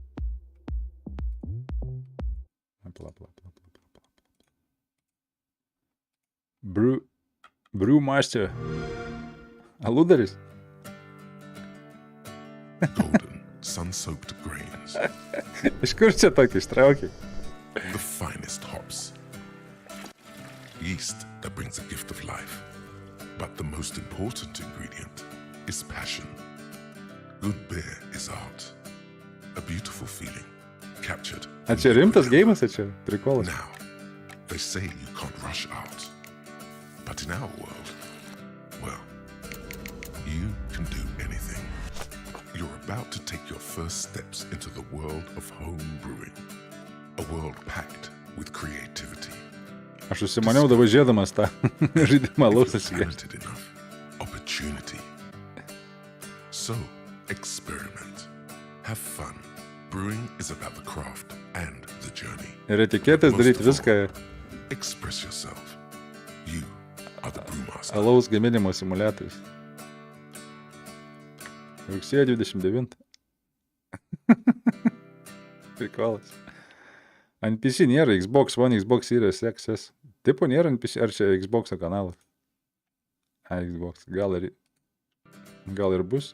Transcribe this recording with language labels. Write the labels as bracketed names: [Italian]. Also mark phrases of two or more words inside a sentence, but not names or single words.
[English] Brewmaster. [Lithuanian] Aludaris. [English] Golden, sun-soaked grains. [Lithuanian] Iš kur čia tokį ištraukė? [English] The finest hops. Yeast that brings a gift of life. But the most important ingredient is passion. Good beer is art. A beautiful feeling. Captured. [Lithuanian] A čia rimtas geimas, čia prikolas. [English] Now, they say you can't rush art. But in our world, well, you can do anything. You're about to take your first steps into the world of home brewing. A world packed with creativity. [Lithuanian] Aš užsimaniau davažiuodamas tą žaidimą alaus atsigerti. [English] Opportunity. So, experiment. Have fun. Brewing is about the craft and the journey. [Lithuanian] Ir etiketės daryti viską. [English] Express yourself. You are the brewmaster. [Lithuanian] Alaus gaminimo simuliatorius. Rugsėjo 29. Prikolas. Ant PC nėra Xbox One, Xbox Series XS. Tipo nėra ant PC, ar čia Xbox'o kanalas? Xbox. Gal ir bus.